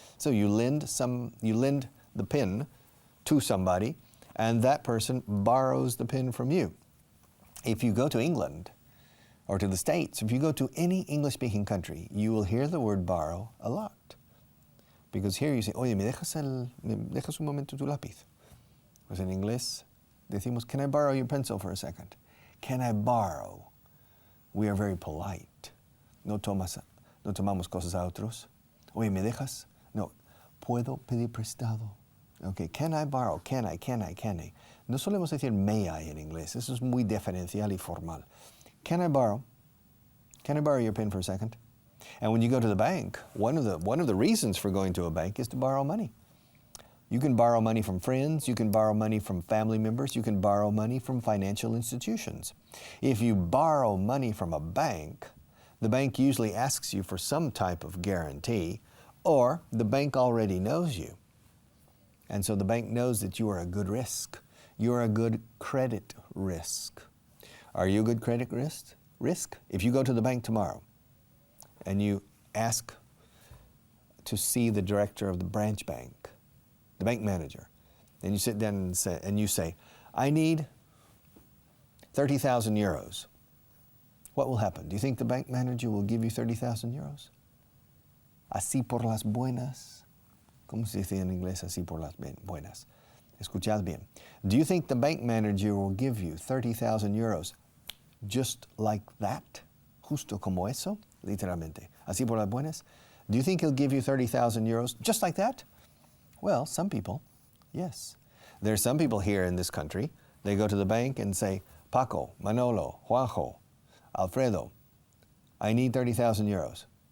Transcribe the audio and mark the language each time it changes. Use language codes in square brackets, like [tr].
[en] So you lend the pen to somebody, and that person borrows the pen from you. If you go to England or to the States, if you go to any English-speaking country, you will hear the word borrow a lot. Because here you say, [es] oye, ¿me dejas un momento tu lápiz? Pues en inglés decimos, [en] can I borrow your pencil for a second? Can I borrow? We are very polite. [es] No tomamos cosas a otros. Oye, ¿me dejas? No, puedo pedir prestado. [en] Okay, can I borrow? Can I? [es] No solemos decir [en] may I [es] en inglés. Eso es muy diferencial y formal. [en] Can I borrow? Can I borrow your pen for a second? And when you go to the bank, one of the reasons for going to a bank is to borrow money. You can borrow money from friends, you can borrow money from family members, you can borrow money from financial institutions. If you borrow money from a bank, the bank usually asks you for some type of guarantee, or the bank already knows you. And so the bank knows that you are a good risk. You are a good credit risk. Are you a good credit risk? If you go to the bank tomorrow and you ask to see the director of the branch bank, the bank manager, and you sit down and you say, I need 30,000 euros. What will happen? Do you think the bank manager will give you 30,000 euros? [es] Así por las buenas. ¿Cómo se dice en inglés así por las buenas? Escuchad bien. [en] Do you think the bank manager will give you 30,000 euros just like that? [es] Justo como eso, literalmente. Así por las buenas. [en] Do you think he'll give you 30,000 euros just like that? Well, some people, yes. There's some people here in this country, they go to the bank and say, Paco, Manolo, Juanjo, Alfredo, I need 30,000 euros.